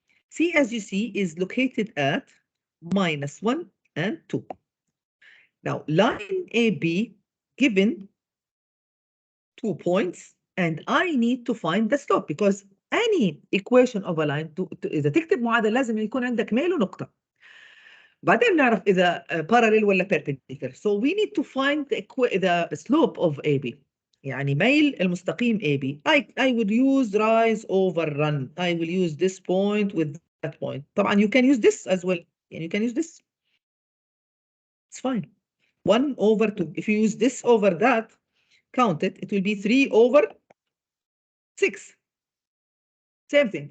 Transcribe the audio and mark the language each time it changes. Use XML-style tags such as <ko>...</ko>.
<en>C, as you see, is located at -1 and 2. Now, line AB given 2 points, and I need to find the slope because any equation of a line</en> <ar>إذا تكتب معادلة لازم يكون عندك ميل ونقطة. بعدين نعرف إذا parallel ولا perpendicular.</ar> <en>So we need to find the slope of AB.</en> <ar>يعني ميل المستقيم AB.</ar> <en>I would use rise over run. I will use this point with that point. طبعا you can use this as well. يعني you can use this. It's fine. 1 over 2. If you use this over that, count it, it will be 3 over 6. Same thing.</en>